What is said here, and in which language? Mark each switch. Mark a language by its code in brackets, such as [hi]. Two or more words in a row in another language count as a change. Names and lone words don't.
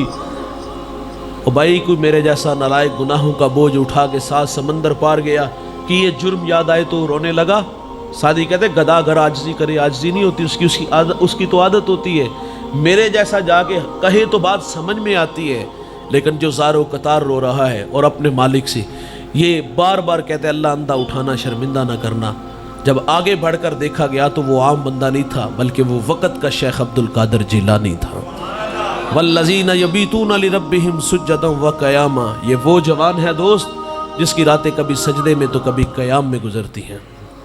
[ur] اور بھائی کوئی میرے جیسا نالائق گناہوں کا بوجھ اٹھا کے ساتھ سمندر پار گیا کہ یہ جرم یاد آئے تو رونے لگا۔ سعدی کہتے ہیں گدھا اگر عاجزی کرے عاجزی نہیں ہوتی، اس کی تو عادت ہوتی ہے۔ میرے جیسا جا کے کہے تو بات سمجھ میں آتی ہے، لیکن جو زار و قطار رو رہا ہے اور اپنے مالک سے یہ بار بار کہتے ہیں اللہ اندھا اٹھانا شرمندہ نہ کرنا، جب آگے بڑھ کر دیکھا گیا تو وہ عام بندہ نہیں تھا بلکہ وہ وقت کا شیخ عبد القادر جیلانی تھا۔ [ar] والذین یبیتون لربہم سجدا وقیاما، [ur] یہ وہ جوان ہے دوست جس کی راتیں کبھی سجدے میں تو کبھی قیام میں گزرتی ہیں۔